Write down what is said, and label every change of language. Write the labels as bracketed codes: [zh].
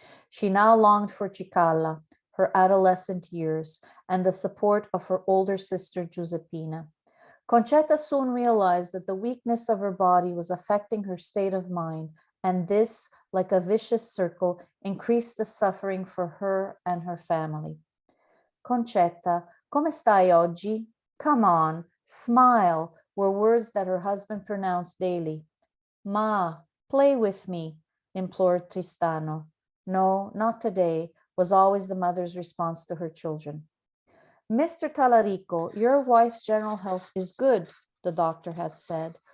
[en] She now longed for Cicala, her adolescent years, and the support of her older sister Giuseppina. Concetta soon realized that the weakness of her body was affecting her state of mind, and this, like a vicious circle, increased the suffering for her and her family. [it] Concetta, come stai oggi? [en] Come on, smile, were words that her husband pronounced daily. Ma, play with me, implored Tristano. No, not today, was always the mother's response to her children. Mr. Talarico, your wife's general health is good, the doctor had said.